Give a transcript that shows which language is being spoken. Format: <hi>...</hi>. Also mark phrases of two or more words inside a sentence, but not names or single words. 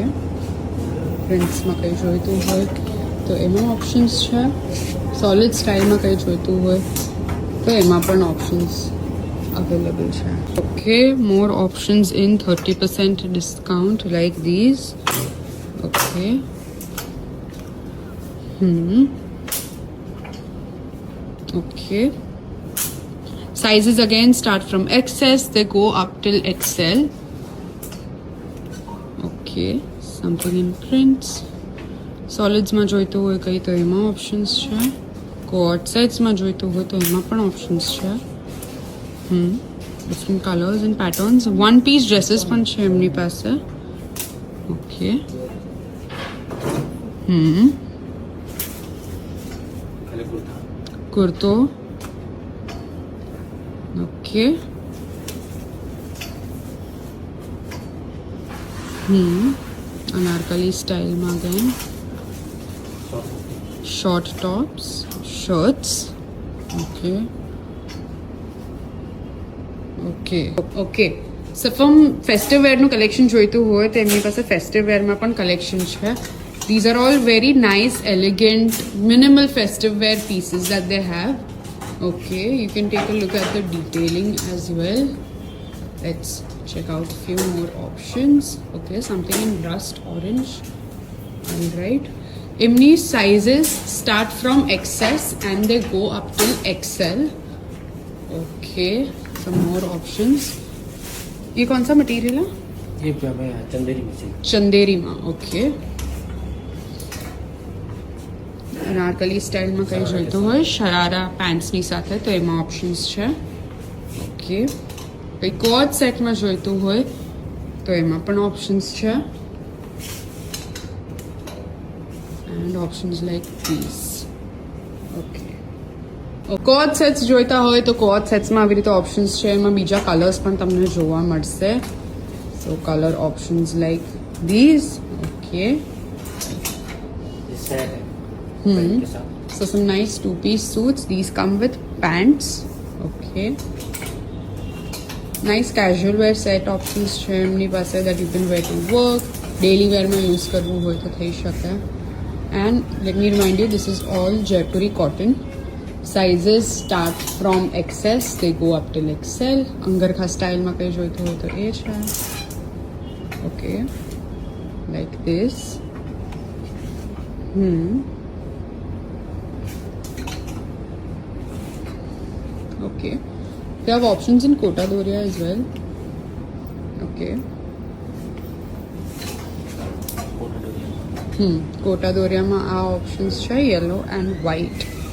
<gu>પ્રિન્ટ્સ માં કઈ જોઈતું હોય તો એમાં ઓપ્શન્સ છે. સોલિડ સ્ટાઇલમાં કઈ જોઈતું હોય તો એમાં પણ ઓપ્શન્સ અવેલેબલ છે.</gu> <en>Okay, more options in 30% discount like these. Okay. Okay. Sizes again start from XS, they go up till XL. Okay, something in prints.</en> <gu>Solids માં જોઈતું હોય કઈ તો એમાં ઓપ્શન્સ છે.</gu> <en>coat sets</en> <gu>માં જોઈતું હોય તો એમાં પણ ઓપ્શન્સ છે.</gu> <en>Different colors and patterns. One piece dresses</en> <gu>પણ છે એમની પાસે.</gu> <en>Okay.</en> <hi>खाली कुर्ता कुर्तो.</hi> <en>Okay.</en> <hi>Anarkali style में again.</hi> <en>Short tops, shirts. Okay. So from festive wear</en> <gu>નું collection જોઈતું હોય તો એમની પાસે</gu> <en>festive wear</en> <gu>માં પણ collection છે.</gu> <en>These are all very nice, elegant, minimal festive wear pieces that they have. Okay, you can take a look at the detailing as well. Let's check out a few more options. Okay, something in rust orange. Alright. Imni sizes start from XS and they go up till XL. Okay, some more options.</en> <hi>ये कौन सा मटेरियल है? ये मैं चंदेरी मशीन चंदेरी में. ओके.</hi> <gu>અનારકલી સ્ટાઇલમાં કઈ જોઈતું હોય શરારા પેન્ટ્સની સાથે તો એમાં ઓપ્શન્સ છે. ઓકે. કઈ કોટ સેટમાં જોઈતું હોય તો એમાં પણ ઓપ્શન્સ છે.</gu> <en>And options like this. ઓકે. coat sets</en> <gu>જોઈતા હોય તો કોટ સેટ્સમાં આવી રીતે ઓપ્શન્સ છે. એમાં બીજા કલર્સ પણ તમને જોવા મળશે.</gu> <en>So color options like this. Okay.</en> <hi>ये सेट है पैंट के साथ</hi> <en>So some nice two-piece suits. These come with pants. Okay. Nice casual wear set options</en> <gu>છે એમની પાસે</gu> <en>that you can wear to work. Daily wear</en> <gu>માં use કરવું હોય તો થઈ શકે.</gu> <en>And let me remind you, this is all Jaipuri cotton. Sizes start from XS, they go up till XL.</en> <gu>અંગરખા સ્ટાઇલમાં કઈ જોઈતું હોય તો એ છે.</gu> <en>Okay. Like this. Okay. They have options in Kota Doria as well. Okay. कोटा डोरिया</en> <gu>Kota Doria માં આ options છે</gu> <en>yellow and white.</en>